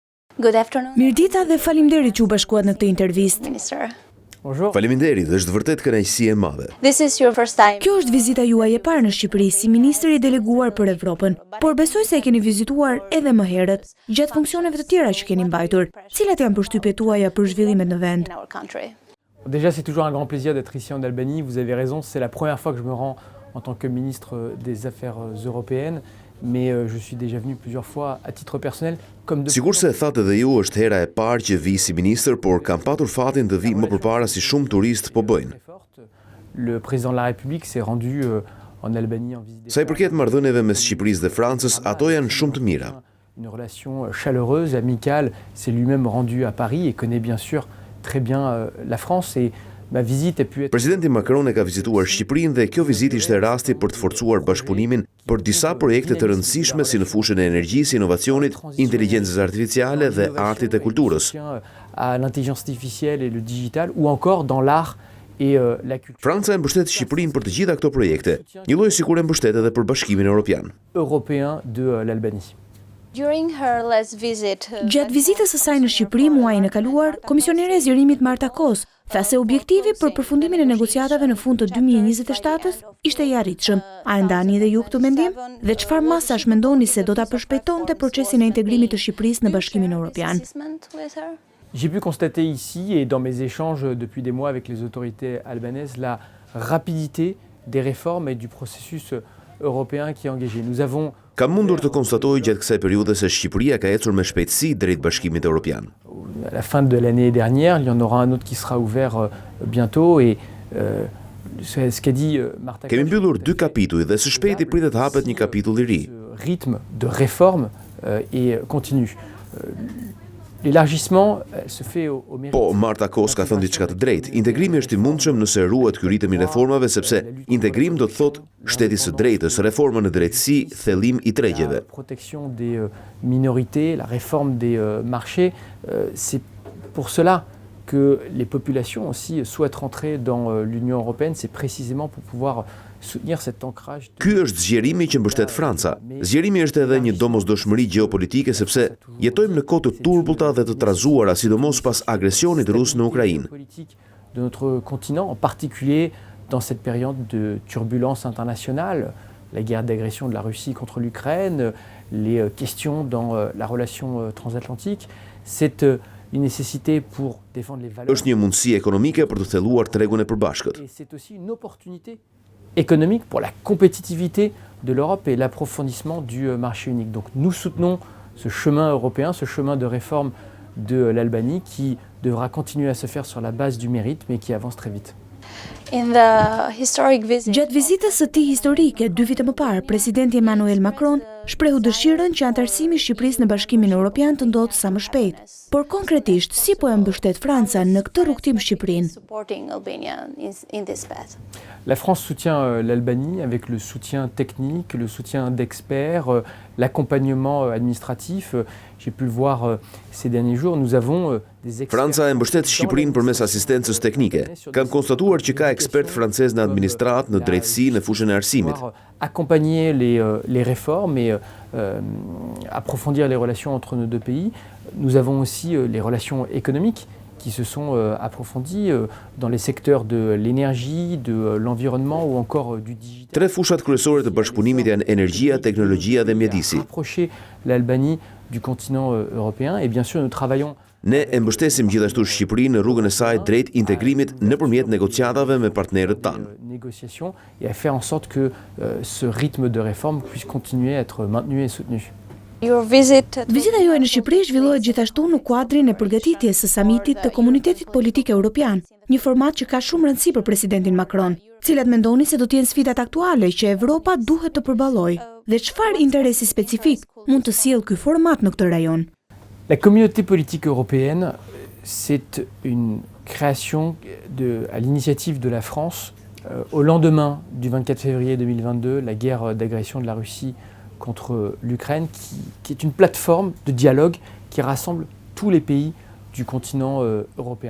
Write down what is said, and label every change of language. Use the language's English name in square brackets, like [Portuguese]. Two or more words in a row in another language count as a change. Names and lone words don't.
[English] Good afternoon. [Albanian] Mirdita dhe faleminderit që u bashkuat në këtë intervistë. [English] Minister. [Albanian] Faleminderit, është vërtet kënaqësi e madhe. [English] This is your first time. [Albanian] Kjo është vizita juaj e parë në Shqipëri si ministër i deleguar për Evropën, por besoj se e keni vizituar edhe më herët, gjatë funksioneve të tjera që keni mbajtur. Cilat janë përshtypjet tuaja për zhvillimet në vend? [English] In our country. [French] Déjà, c'est toujours un grand plaisir d'être ici en Albanie. Vous avez raison, c'est la première fois que je me rends en tant que ministre des Affaires européennes, mais je suis déjà venu plusieurs fois à titre personnel. [Albanian] Sigur se thatë edhe ju është hera e parë që vi si ministër, por kam patur fatin të vi më përpara si shumë turistë po bëjnë. [French] Le président de la République s'est rendu en Albanie en visite. [Albanian] Sa I përket marrëdhënieve mes Shqipërisë dhe Francës, ato janë shumë të mira. [French] Une relation chaleureuse, amicale, s'est lui-même rendu à Paris et connaît bien sûr très bien la France et ma visite a pu être... [Albanian] Presidenti Macron e ka vizituar Shqipërinë dhe kjo vizitë ishte rasti për të forcuar bashkëpunimin për disa projekte të rëndësishme si në fushën e energjisë, inovacionit, inteligjencës artificiale dhe artit e kulturës. [French] À l'intelligence artificielle et le digital ou encore dans l'art et la culture. [Albanian] Franca e mbështet Shqipërinë për të gjitha këto projekte, një lloj sikur e mbështet edhe për Bashkimin Evropian. [French] Européen de l'Albanie. [English] During her last visit, [Albanian] Gjatë vizitës së saj në Shqipëri muajin e kaluar, komisionere e zgjerimit Marta Kos tha se objektivi për përfundimin e negociatave në fund të 2027-s ishte I arritshëm. A e ndani edhe ju këtë mendim? Dhe çfarë masash mendoni se do ta përshpejtonte procesin e integrimit të Shqipërisë në Bashkimin Evropian? [French] J'ai pu constater ici et dans mes échanges depuis des mois avec les autorités albanaises la rapidité des réformes et du processus européen qui est engagé. Nous avons [Albanian] Kam mundur të konstatoj gjatë kësaj periudhe se Shqipëria ka ecur me shpejtësi drejt Bashkimit Evropian. [French] À la fin de l'année dernière, il y en aura un autre qui sera ouvert bientôt et ce qu'a dit Marta. [Albanian] Kemi mbyllur 2 kapituj dhe së shpejti pritet hapet një kapitull I ri. [French] Ce rythme de réforme est continu. L'élargissement se fait au mérite. [Albanian] Po, Marta Kos ka thënë diçka të drejtë. Integrimi është I mundshëm nëse ruhet ky ritëm I reformave, sepse integrim do të thotë shteti së drejtës, reforma në drejtësi, thellim I tregjeve. [French] La protection des minorités, la réforme des marchés, c'est pour cela que les populations aussi souhaitent rentrer dans l'Union européenne, c'est précisément pour pouvoir soutenir cet ancrage. [Albanian] Ky është zgjerimi që mbështet Franca. Zgjerimi është edhe një domosdoshmëri gjeopolitike sepse jetojmë në kohë të turbullta dhe të trazuara, sidomos pas agresionit rus në Ukrainë. [French] Politique de notre continent, en particulier dans cette période de turbulence internationale, la guerre d'agression de la Russie contre l'Ukraine, les questions dans la relation transatlantique, c'est une nécessité pour défendre les valeurs. [Albanian] Është një mundësi ekonomike për të thelluar tregun e përbashkët. [French] Et c'est aussi une opportunité économique pour la compétitivité de l'Europe et l'approfondissement du marché unique. Donc nous soutenons ce chemin européen, ce chemin de réforme de l'Albanie qui devra continuer à se faire sur la base du mérite mais qui avance très vite. [English] In the historic visit. [Albanian] Gjatë vizitës së tij historike 2 vite më parë, presidenti Emmanuel Macron shprehu dëshirën që antarësimi I Shqipërisë në Bashkimin Evropian të ndodhë sa më shpejt. Por konkretisht, si po e mbështet Franca në këtë rrugtim Shqipërinë? [English] Supporting Albania in this path. [French] La France soutient l'Albanie avec le soutien technique, le soutien d'experts, l'accompagnement administratif. J'ai pu le voir ces derniers jours. Nous avons des experts. [Albanian] Franca e mbështet Shqipërinë përmes asistencës teknike. Kam konstatuar që ka ekspert francez në administratë, në drejtësi, në fushën e arsimit. [French] Accompagner les réformes et approfondir les relations entre nos deux pays. Nous avons aussi les relations économiques qui se sont approfondies dans les secteurs de l'énergie, de l'environnement ou encore du digital. [Albanian] 3 fushat kryesore të bashkëpunimit janë energjia, teknologjia dhe mjedisi. [French] Approcher l'Albanie du continent européen et bien sûr nous travaillons. [Albanian] Ne e mbështesim gjithashtu Shqipërinë në rrugën e saj drejt integrimit nëpërmjet negociatave me partnerët tanë. [French] Négociations et à faire en sorte que ce rythme de réforme puisse continuer à être maintenu et soutenu. [English] Your visit. [Albanian] Vizita juaj në Shqipëri zhvillohet gjithashtu në kuadrin e përgatitjes së samitit të Komunitetit Politik Evropian, një format që ka shumë rëndësi për presidentin Macron. Cilat mendoni se do të jenë sfidat aktuale që Evropa duhet të përballojë dhe çfarë interesi specifik mund të sjellë ky format në këtë rajon? [French] La communauté politique européenne, c'est une création à l'initiative de la France au lendemain du 24 février 2022, la guerre d'agression de la Russie contre l'Ukraine, qui est une plateforme de dialogue qui rassemble tous les pays du continent européen.